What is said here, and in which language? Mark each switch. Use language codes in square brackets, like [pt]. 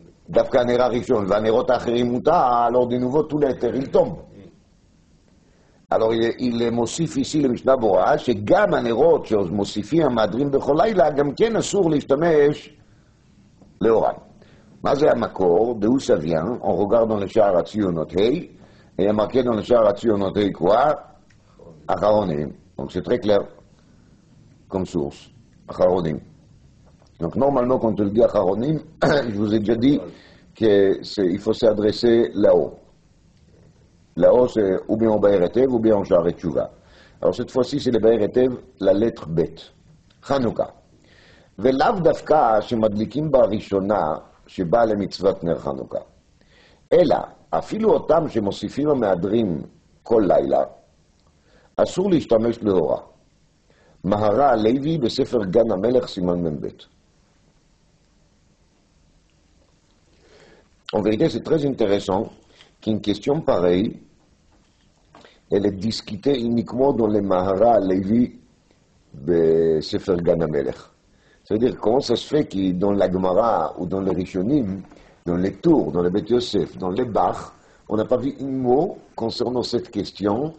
[he] דווקא הנר הראשון, והנרות האחרים מותר, [fr] alors de nouveau tout l'éther il tombe. Alors il [he] מוסיף [fr] ici [he] למשנה ברורה, שגם הנרות שמוסיפים המהדרין בכל לילה, גם כן אסור להשתמש לאורן. מה זה המקור? [fr] d'où ça vient? On regarde dans le שער הציונות ה', et il y a marqué dans le שער הציונות ה' quoi? אחרונים. Donc c'est très clair comme source. אחרונים. Donc normalement quand on dit אחרונים, je vous ai déjà dit qu'il faut s'adresser là-haut. Là-haut, c'est ou bien en Baer Etev ou bien en Sha'ar Tshuva. Alors cette fois-ci, c'est le Baer Etev, la lettre Bet. Hanouka. [he] ולאו דווקא שמדליקים בראשונה שבאה למצוות נר חנוכה. אלא, אפילו אותם שמוסיפים המהדרים כל לילה, אסור להשתמש לאורה. מהר"ל הלוי בספר גן המלך סימן מ"ב. [fr] En vérité, c'est très intéressant qu'une question pareille, elle est discutée uniquement dans les Mahara Levi de Sefer Gan HaMelech. C'est-à-dire, comment ça se fait que dans la Gemara ou dans les Rishonim, dans les Tours, dans les Beth Yosef, dans les Bach, on n'a pas vu un mot concernant cette question.